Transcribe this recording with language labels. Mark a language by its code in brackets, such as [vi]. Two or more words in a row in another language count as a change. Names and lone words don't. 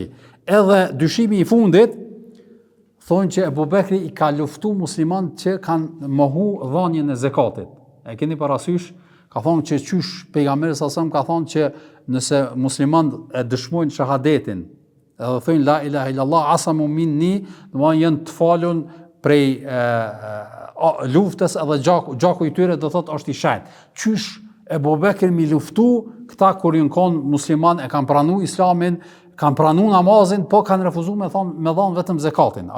[sq] Edhe dyshimi i fundit thonë që Ebu Bekri i ka luftu musliman që kanë mohu dhënien e zakatit. E keni parasysh, ka thonë që qysh pejgamberi [ar] صلى الله عليه وسلم [sq] ka thonë që nëse muslimanët e dëshmojnë shahadetin, edhe thonë [ar] لا إله إلا الله عصموا مني, [sq] domethënë janë të falun prej luftës, edhe gjaku i tyre do thotë është i shenjtë. Qysh Ebu Bekri mi luftu këta kur janë konë musliman, e kanë pranuar islamin, kanë pranuar namazin, po kanë refuzuar me dhënë vetëm zakatin.